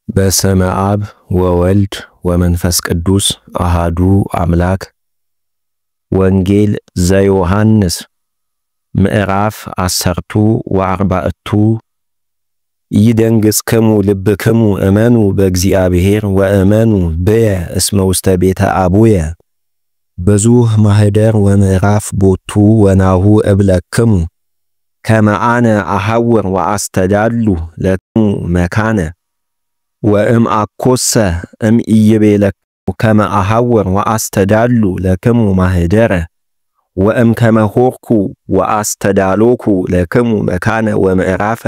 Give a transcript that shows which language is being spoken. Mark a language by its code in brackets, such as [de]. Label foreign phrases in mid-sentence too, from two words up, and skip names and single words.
[gez] በስመ አብ ወወልድ ወመንፈስ ቅዱስ አሃዱ አምላክ። ወንጌል ዘዮሐንስ ምዕራፍ 10 ይደንግጽክሙ ልብክሙ እመኑ በእግዚአብሔር ወእመኑ በየ እስመ ውስተ ቤተ አቡየ ብዙ ማህደር ወምዕራፍ ቦቱ ወናሁ እብለክሙ ከመ አነ አሐውር ወአስተዳሉ ለክሙ መካነ ወእም አኮሰ እም ኢይቤለክሙ ከመ አሐውር ወአስተዳሉ ለክሙ ማህደረ ወእም ከመ ሆርኩ ወአስተዳሎኩ ለክሙ መካነ ወምዕራፈ